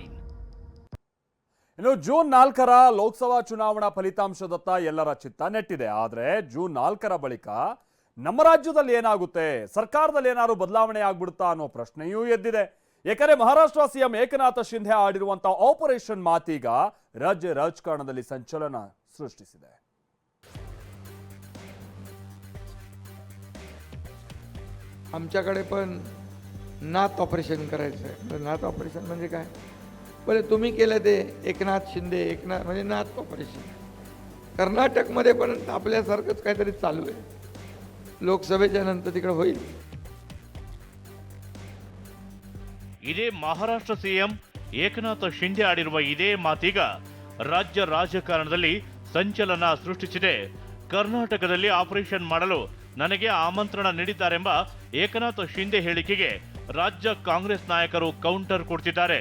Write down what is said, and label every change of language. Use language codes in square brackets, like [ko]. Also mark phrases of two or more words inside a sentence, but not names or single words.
[kn] ಇನ್ನು ಜೂನ್ 4ರ ಲೋಕಸಭಾ ಚುನಾವಣಾ ಫಲಿತಾಂಶದತ್ತ ಎಲ್ಲರ ಚಿತ್ತ ನೆಟ್ಟಿದೆ. ಆದರೆ ಜೂನ್ 4ರ ಬಳಿಕ ನಮ್ಮ ರಾಜ್ಯದಲ್ಲಿ ಏನಾಗುತ್ತೆ, ಸರ್ಕಾರದಲ್ಲಿ ಏನಾದ್ರು ಬದಲಾವಣೆ ಆಗ್ಬಿಡುತ್ತಾ ಅನ್ನೋ ಪ್ರಶ್ನೆಯೂ ಎದ್ದಿದೆ. ಯಾಕಂದ್ರೆ ಮಹಾರಾಷ್ಟ್ರ ಸಿಎಂ ಏಕನಾಥ ಶಿಂಧೆ ಆಡಿರುವಂತಹ ಆಪರೇಷನ್ ಮಾತೀಗ ರಾಜ್ಯ ರಾಜಕಾರಣದಲ್ಲಿ ಸಂಚಲನ सृष्टिसिದೆ. [mr] आमच्याकडे पण नाथ ऑपरेशन करायचं आहे. नाथ ऑपरेशन म्हणजे काय? पहिले तुम्ही केलं ते एकनाथ शिंदे, एकनाथ म्हणजे नाथ ऑपरेशन. कर्नाटकमध्ये पण आपल्यासारखंच काहीतरी चालू आहे. लोकसभेच्या नंतर तिकडे होईल. [kn] ಇದೇ ಮಹಾರಾಷ್ಟ್ರ ಸಿಎಂ ಏಕನಾಥ ಶಿಂಧೆ ಆಡಿರುವ ಇದೇ ಮಾತೀಗ ರಾಜ್ಯ ರಾಜಕಾರಣದಲ್ಲಿ ಸಂಚಲನ ಸೃಷ್ಟಿಸಿದೆ. ಕರ್ನಾಟಕದಲ್ಲಿ ಆಪರೇಷನ್ ಮಾಡಲು ನನಗೆ ಆಮಂತ್ರಣ ನೀಡಿದ್ದಾರೆಂಬ ಏಕನಾಥ ಶಿಂಧೆ ಹೇಳಿಕೆಗೆ ರಾಜ್ಯ ಕಾಂಗ್ರೆಸ್ ನಾಯಕರು ಕೌಂಟರ್ ಕೊಡ್ತಿದ್ದಾರೆ.